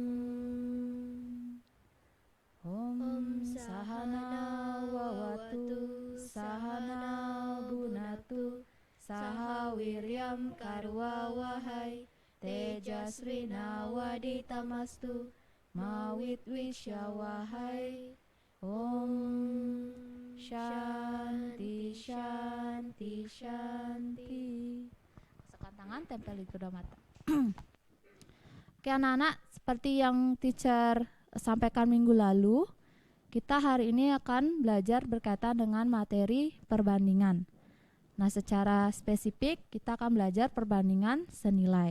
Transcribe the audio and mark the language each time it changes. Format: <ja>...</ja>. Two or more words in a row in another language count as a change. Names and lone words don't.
<sa>Om Sahana Wawatu Sahana Bunatu Saha Wiryam Karwa Wahai Tejasrina Waditamastu Mawit Wisyawahai. Om Shanti Shanti Shanti.</sa> <id>Rasakan tangan tempel di kedua mata. Oke anak-anak, seperti yang teacher sampaikan minggu lalu, kita hari ini akan belajar berkaitan dengan materi perbandingan. Nah, secara spesifik kita akan belajar perbandingan senilai.</id>